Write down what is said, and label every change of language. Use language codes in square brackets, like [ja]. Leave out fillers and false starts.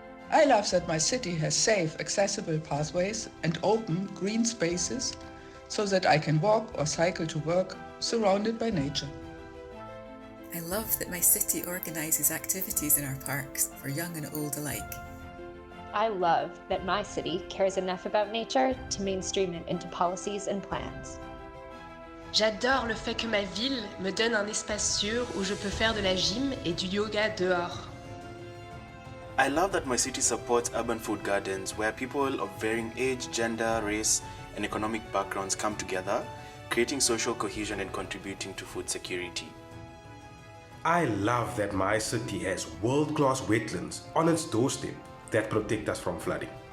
[en] I love that my city has safe, accessible pathways and open green spaces so that I can walk or cycle to work surrounded by nature. I love that my city organises activities in our parks for young and old alike. I love that my city cares enough about nature to mainstream it into policies and plans. [fr] J'adore le fait que ma ville me donne un espace sûr où je peux faire de la gym et du yoga dehors. [en] I love that my city supports urban food gardens where people of varying age, gender, race, and economic backgrounds come together, creating social cohesion and contributing to food security. I love that my city has world-class wetlands on its doorstep that protect us from flooding.